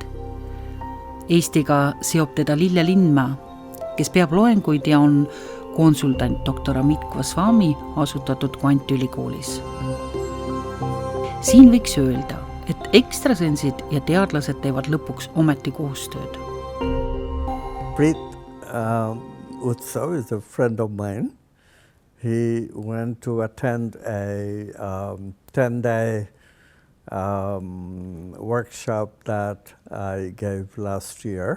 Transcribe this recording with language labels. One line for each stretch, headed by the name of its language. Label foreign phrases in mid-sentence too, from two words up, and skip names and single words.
Estonian: Eestiga seob teda Lille Lindmäe, kes peab loenguid ja on konsultant Dr Amit Goswami asutatud kvantülikoolis. Siin võiks öelda, et ekstrasensid ja teadlased teevad lõpuks ometi koostööd.
English: Utsav is a friend of mine. He went to attend a 10-day workshop that I gave last year